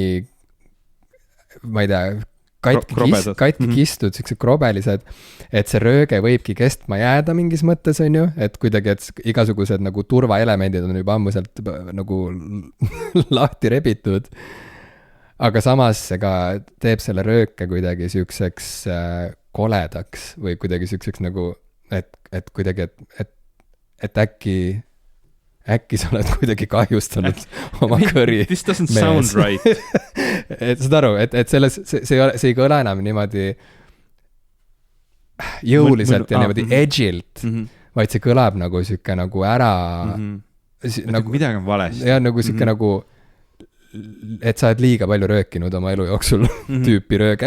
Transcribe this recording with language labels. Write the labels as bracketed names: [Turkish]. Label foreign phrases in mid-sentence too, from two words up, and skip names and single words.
[Estonian] ma ei tea, katki kistud, siuksed krobelised, et see rööge võibki kestma jääda mingis mõttes, on ju, et kuidagi, et igasugused nagu turvaelemendid on juba ammu sealt nagu lahti rebitud, aga samas ega teeb selle rööke kuidagi siukseks koledaks või kuidagi siukseks nagu, et kuidagi, et äkki sa oled kuidagi kahjustanud oma kõri. [English] This doesn't sound right. [Estonian] Et saad aru, et selles, see ei kõla enam niimoodi jõuliselt ja niimoodi edgilt, vaid see kõlab nagu siuke nagu ära nagu midagi on valesti. Ja nagu siuke nagu, et sa oled liiga palju röökinud oma elu jooksul tüüpi rööge.